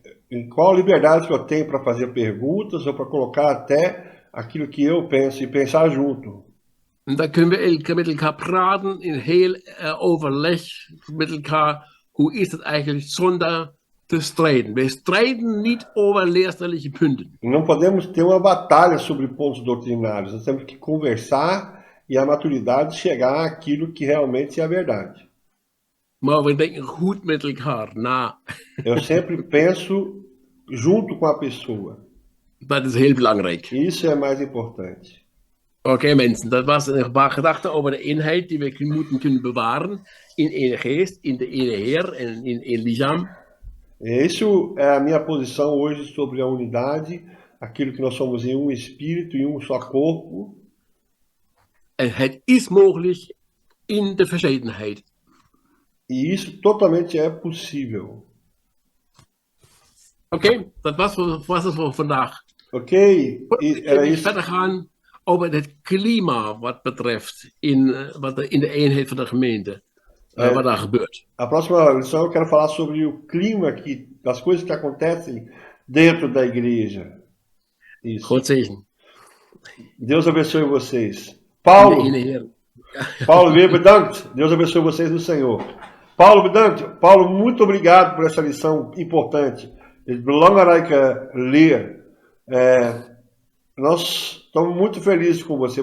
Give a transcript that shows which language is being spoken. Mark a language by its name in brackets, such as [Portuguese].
[Portuguese] Em qual liberdade que eu tenho para fazer perguntas ou para colocar até aquilo que eu penso e pensar junto. [Dutch] En dan kunnen we met elkaar praten in heel overleg met elkaar. Hoe is het eigenlijk zonder te strijden? Wij strijden niet over leerstellige punten. [Portuguese] Não podemos ter uma batalha sobre pontos doutrinários. Nós temos que conversar e a maturidade chegar àquilo que realmente é a verdade. [Dutch] Maar we denken goed met elkaar na. [Portuguese] Eu sempre penso junto com a pessoa. [Dutch] Dat is heel belangrijk. [Portuguese] Isso é mais importante. [Dutch] Oké, mensen, dat was een paar gedachten over de eenheid die we moeten kunnen bewaren in één geest, in de ene Heer en in één lichaam. [Portuguese] Isso é a minha posição hoje sobre a unidade, aquilo que nós somos em um espírito, em um só corpo. [Dutch] Het is mogelijk in de verscheidenheid. [Portuguese] E isso totalmente é possível. [Dutch] Oké, dat was het voor vandaag. [Portuguese] Ok? E era [Dutch] We [Portuguese] isso. [Dutch] verder gaan over het klima wat betreft in de eenheid van de gemeente. Wat daar gebeurt. [Portuguese] A próxima lição eu quero falar sobre o clima das coisas que acontecem dentro da igreja. Isso. [Dutch] God zegen. [Portuguese] Deus abençoe vocês. [Dutch] In de Paulo, ene Heer. Paulo, weer bedankt. [Portuguese] Deus abençoe vocês no Senhor. Paulo, [Dutch] bedankt. [Portuguese] Paulo, muito obrigado por essa lição importante. [Dutch] Het is belangrijke leer. [Portuguese] Nós estamos muito felizes com você.